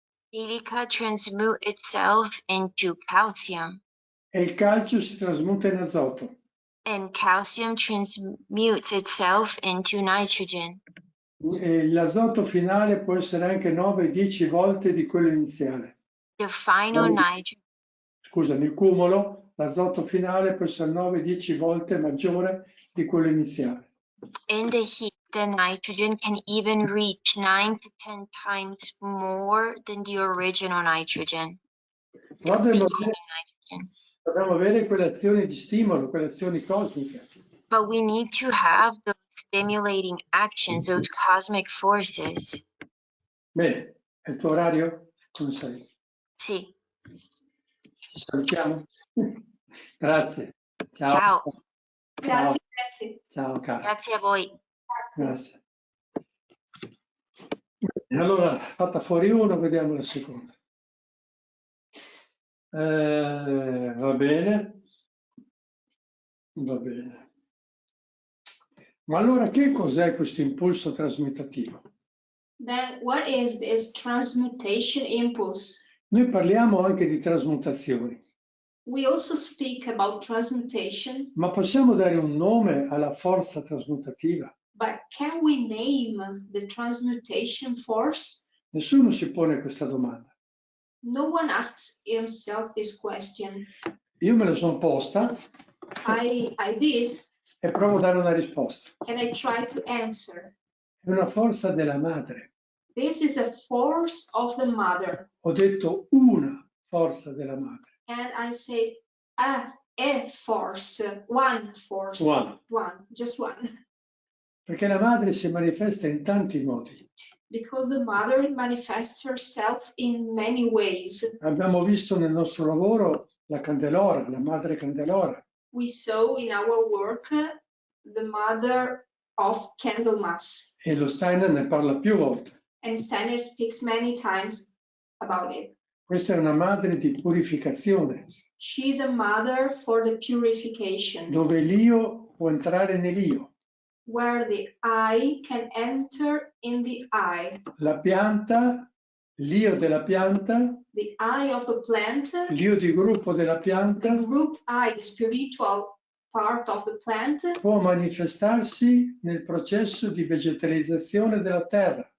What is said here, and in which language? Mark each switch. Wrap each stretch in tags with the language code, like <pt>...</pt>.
<en>silica transmute itself into calcium.</en> <it>E il calcio si trasmuta in azoto.</it> <en>And calcium transmutes itself into nitrogen.</en> <it>E l'azoto finale può essere anche 9-10 volte di quello iniziale.</it> <en>The final nitrogen.</en> <it>Scusa, nel cumulo l'azoto finale può essere 9-10 volte maggiore di quello iniziale.</it> <en>In the heat, the nitrogen can even reach 9 to 10 times more than the original nitrogen.</en> <it>Però dobbiamo avere quelle azioni di stimolo, quelle azioni cosmiche.</it> <en>But we need to have those stimulating actions, those cosmic forces.</en> <it>Bene, è il tuo orario? Come sei? Sì. Ci salutiamo? Grazie. Ciao. Ciao. Grazie, Jessie. Ciao, caro. Grazie a voi. Grazie. Allora, fatta fuori uno, vediamo la seconda. Va bene. Va bene. Ma allora che cos'è questo impulso trasmutativo?</it> <en>Then what is this transmutation impulse?</en> <it>Noi parliamo anche di trasmutazioni.</it> <en>We also speak about transmutation.</en> <it>Ma possiamo dare un nome alla forza trasmutativa?</it> <en>But can we name the transmutation force?</en> <it>Nessuno si pone questa domanda.</it> <en>No one asks himself this question.</en> <it>Io me la sono posta.</it> <en>I did.</en> <it>E provo a dare una risposta.</it> <en>And I try to answer.</en> <it>È una forza della madre.</it> <en>This is a force of the mother.</en> <it>Ho detto una forza della madre.</it> <en>And I say a a force, one force, just one.</en> <it>Perché la madre si manifesta in tanti modi.</it> <en>Because the mother manifests herself in many ways.</en> <it>Abbiamo visto nel nostro lavoro la candelora, la madre candelora.</it> <en>We saw in our work the mother of Candlemas.</en> <it>E lo Steiner ne parla più volte.</it> <en>And Steiner speaks many times about it.</en> <it>Questa è una madre di purificazione.</it> <en>She is a mother for the purification.</en> <it>Dove l'io può entrare nell'io.</it> <en>Where the I can enter in the I.</en> <it>La pianta, l'io della pianta,</it> <en>the I of the plant,</en> <it>l'io di gruppo della pianta,</it> <en>the group I, the spiritual part of the plant,</en> <it>può manifestarsi nel processo di vegetalizzazione della terra.</it>